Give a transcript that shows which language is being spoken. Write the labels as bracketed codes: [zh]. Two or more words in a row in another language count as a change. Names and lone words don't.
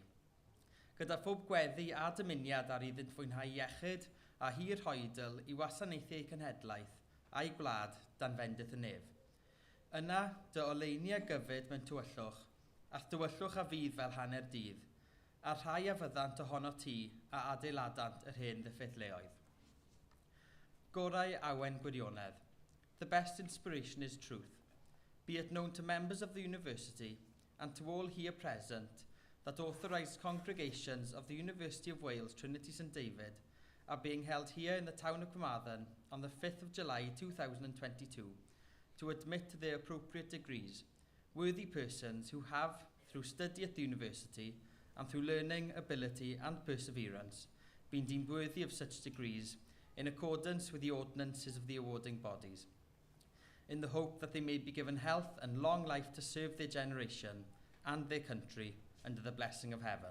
[cy] Gyda phob gweddi a dymuniad ar iddynt fwynhau iechyd a hir hoedl i wasanaethu eu cenhedlaeth a'i gwlad dan fendith y nef. Yna, dy oleini a gyfyd mewn tywyllwch, a'r tywyllwch a fydd fel hanner dydd, a rhai a fyddant ohono ti a adeiladant yr hen ddiffeithleoedd. Gorau awen gwirionedd. [en] The best inspiration is truth. Be it known to members of the university and to all here present that authorised congregations of the University of Wales Trinity St David are being held here in the town of Carmarthen on the 5th of July 2022 to admit to their appropriate degrees worthy persons who have, through study at the university and through learning, ability and perseverance, been deemed worthy of such degrees in accordance with the ordinances of the awarding bodies, in the hope that they may be given health and long life to serve their generation and their country under the blessing of heaven.